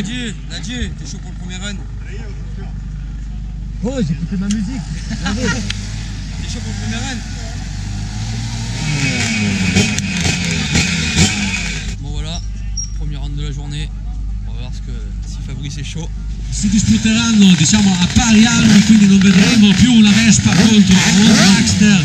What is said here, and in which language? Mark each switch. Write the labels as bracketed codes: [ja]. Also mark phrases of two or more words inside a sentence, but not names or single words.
[fr] Nadu, t'es chaud pour le premier run? Oh, j'ai écouté ma musique. T'es chaud pour le premier run? Bon voilà, premier round de la journée. On va voir si Fabrice est chaud. [it] Si disputeranno diciamo a pari armi, quindi non vedremo più una Vespa contro un Dragster.